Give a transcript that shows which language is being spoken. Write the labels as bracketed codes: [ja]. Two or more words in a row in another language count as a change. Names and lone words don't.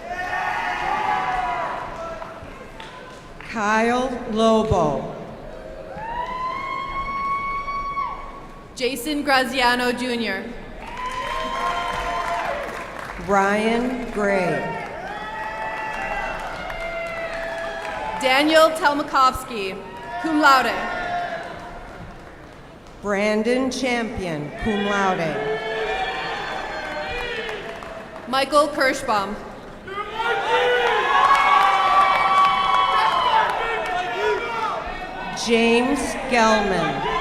[en] Kyle Lobo. Jason Graziano Jr. Ryan Gray. Daniel Telmakovsky, [la] cum laude. [en] Brandon Champion, [la] cum laude. [en] Michael Kirschbaum. James Gelman.